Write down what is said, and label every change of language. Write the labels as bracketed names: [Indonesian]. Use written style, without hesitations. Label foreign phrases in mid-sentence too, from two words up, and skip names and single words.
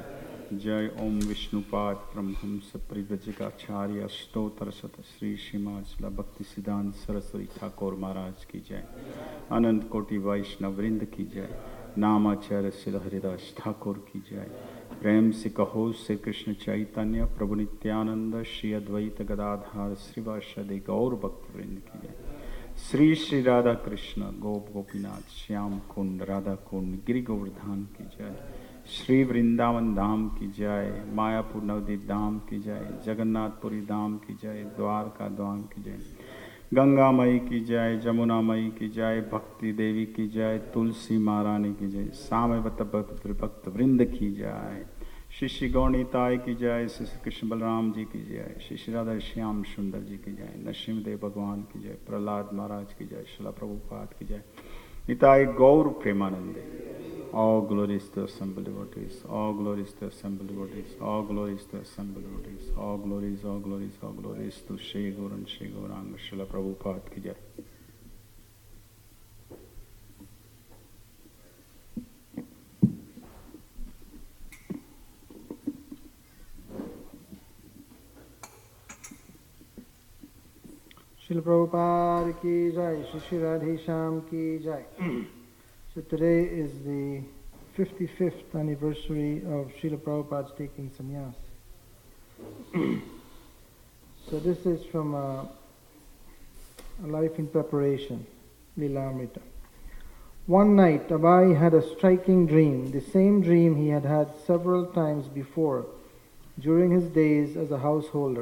[Hindi] जय ॐ विष्णुपाद ब्रह्महंस परिभजगाचार्य स्तोत्र सत श्री श्रीमद् श्रील भक्तिसिद्धांत सरस्वती ठाकुर महाराज की जय. आनंद कोटि वैष्णव वृंद की जय. नामाचार्य श्रील हरिदास ठाकुर की जय. प्रेम से कहो श्री कृष्ण चैतन्य प्रभु नित्यानंद श्री अद्वैत गदाधार श्रीवासदि गौर भक्तवृंद की जय। श्री श्री राधा कृष्ण गोप गोपीनाथ श्याम कुंड राधा कुंड गिरि गोवर्धन की जय। श्री वृंदावन धाम की जय। मायापुर नवदीप धाम की जय। जगन्नाथपुरी धाम की जय। द्वारका धाम की जय। गंगा मई की जय। जमुना मई की जय। भक्ति देवी की जय। तुलसी महारानी की जय। सामवत भक्त वृंद की जय। श्री श्री गौणिताय की जय। श्री श्री कृष्ण बलराम जी की जय। श्री श्री राधा श्याम सुंदर जी की जय। नरसिंहदेव भगवान की जय। प्रहलाद महाराज की जय। श्रील प्रभुपाद की जय। निताय गौर प्रेमानंदे। [English] All glories to assembled devotees. All glories to assembled devotees. All glories to assembled devotees. All glories, all glories, all glories to Shri Gaur and Shri Gauranga Srila Prabhupada [Hindi] की जय. श्रील प्रभुपाद की जय, श्री श्री राधेश्याम की जय. [English] So today is the 55th anniversary of Srila Prabhupada's taking sannyas. So this is from a life in preparation, Lilamrita. One night, Abai had a striking dream, the same dream he had had several times before during his days as a householder.